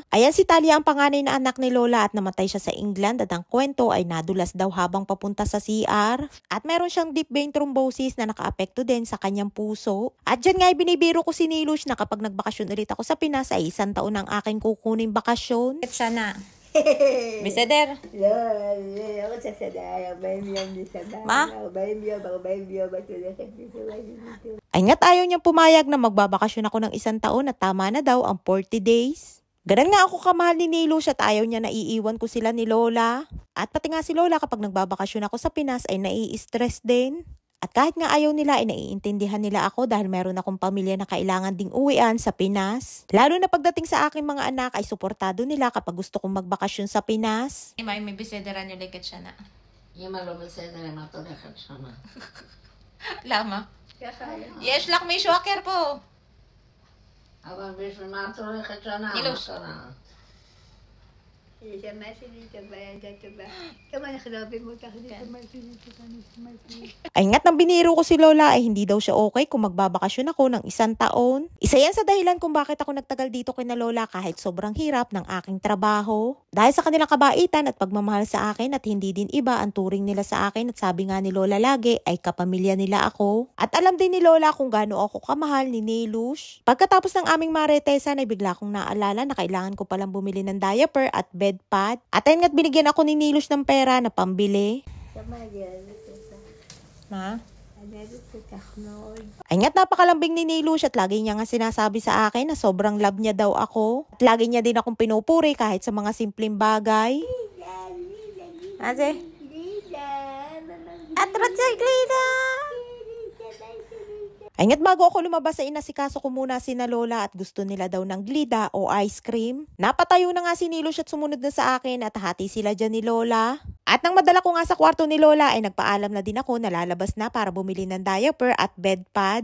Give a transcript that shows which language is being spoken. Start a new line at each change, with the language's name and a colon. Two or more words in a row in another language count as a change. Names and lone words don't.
Filipino: Ayan si Talia ang panganay na anak ni Lola at namatay siya sa England at ang kwento ay nadulas daw habang papunta sa CR. At meron siyang
English: deep vein thrombosis
Filipino: na nakaapekto din sa kanyang puso. At dyan nga ay binibiro ko si Nilush na kapag nagbakasyon ulit ako sa Pinas ay 1 taon ang aking kukuning bakasyon. Sana.
Hebrew: בסדר? לא, אני לא רוצה סדר, 40 יום מסעדה. מה? 40 יום את הולכת מסעדה.
Filipino: Ay nga't ayaw niyang pumayag na magbabakasyon ako ng 1 taon at tama na daw ang 40 days. Ganun nga ako kamahal ni Nilush at ayaw niya na iiwan ko sila ni Lola. At pati nga si Lola kapag nagbabakasyon ako sa Pinas ay nai-stress din. At kahit nga ayaw nila ay naiintindihan nila ako dahil meron akong pamilya na kailangan ding uwian sa Pinas. Lalo na pagdating sa aking mga anak ay suportado nila kapag gusto kong magbakasyon sa Pinas.
Hebrew: אמא, אם היא בסדר, אני הולכת שנה. אמא לא בסדר, אם את הולכת שמה. למה? ככה היה. יש לך מישהו אחר פה. אבל בשביל מה את הולכת שנה? נילוש. מה קרה? נשמה שלי טובה, ילדה טובה. כמה אנחנו אוהבים אותך, נשמה שלי טובה, נשמה שלי.
Filipino: Ay nga't nang biniro ko si Lola ay hindi daw siya okay kung magbabakasyon ako ng 1 taon. Isa yan sa dahilan kung bakit ako nagtagal dito kina Lola kahit sobrang hirap ng aking trabaho. Dahil sa kanilang kabaitan at pagmamahal sa akin at hindi din iba ang turing nila sa akin at sabi nga ni Lola lagi ay kapamilya nila ako. At alam din ni Lola kung gaano ako kamahal ni Nilush. Pagkatapos ng aming Maritesan ay bigla kong naalala na kailangan ko palang bumili ng diaper at
English: bed pad.
Filipino: At ayun nga't binigyan ako ni Nilush ng pera na pambili.
Hebrew: כמה אני אוהבת אותך. מה? אני אוהבת אותך מאוד.
Filipino: Ay nga't napakalambing ni Nilush at lagi niya nga sinasabi sa akin na sobrang love niya daw ako. At lagi niya din akong pinupuri kahit sa mga simpleng bagay.
Hebrew: מה זה? את רוצה גלידה?
Filipino: Ayun, bago ako lumabas ay inasikaso ko muna si na Lola at gusto nila daw ng glida o
English: ice cream.
Filipino: Napatayo na nga si Nilos at sumunod na sa akin at hati sila dyan ni Lola. At nang madala ko nga sa kwarto ni Lola ay nagpaalam na din ako na lalabas na para bumili ng diaper at
English: bed pad.